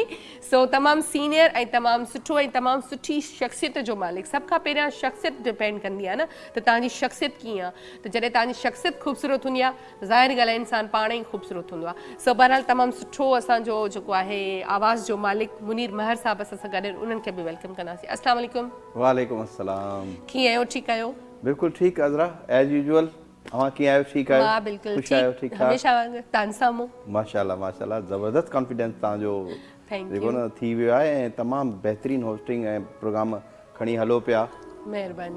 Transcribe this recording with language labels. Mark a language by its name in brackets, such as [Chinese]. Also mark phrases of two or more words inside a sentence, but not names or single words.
[Sindhi] सो तमामु सीनियर ऐं तमामु सुठो ऐं तमामु सुठी शख़्सियत जो मालिक। सभ खां पहिरियां शख़्सियत डिपेंड कंदी आहे न, त तव्हांजी शख़्सियत कीअं आहे। त जॾहिं तव्हांजी शख़्सियत ख़ूबसूरत हूंदी आहे, ज़ाहिर ॻाल्हि आहे इंसान पाण ई ख़ूबसूरत हूंदो आहे। सो बहरहाल तमामु सुठो असांजो जेको आहे आवाज़ जो मालिक मुनीर महर साहब असां सां गॾु, उन्हनि खे बि वेलकम कंदासीं। [Arabic] السلام عليكم. وعليكم السلام. [Sindhi] कीअं आहियो? ठीकु आहियो? बिल्कुलु ठीकु अज़रा, [English] as usual [Sindhi] अवां कीअं आहियो? ठीकु आहियो? मां बिल्कुलु ख़ुशि आहियो? ठीकु, ठीकु ठाक? हमेशह वांगुरु तव्हां साम्हूं। माशाल्लाह माशाल्लाह, ज़बरदस्त कॉन्फिडेंस तव्हांजो Thank जेको न थी वियो आहे ऐं तमामु बहितरीनु होस्टिंग ऐं प्रोग्राम खणी हलो पिया। महिरबानी।